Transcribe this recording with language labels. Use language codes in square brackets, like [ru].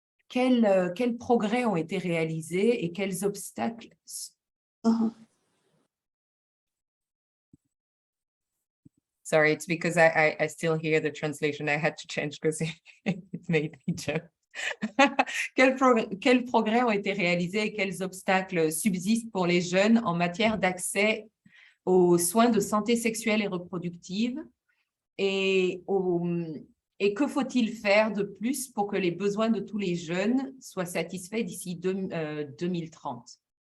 [fr] Quels progrès ont été réalisés et quels obstacles [en] Sorry, it's because I still hear the translation. I had to change because it made me jump. [fr] Quels progrès ont été réalisés et quels obstacles subsistent pour les jeunes en matière d'accès aux soins de santé sexuelle et reproductive, et que faut-il faire de plus pour que les besoins de tous les jeunes soient satisfaits d'ici 2030?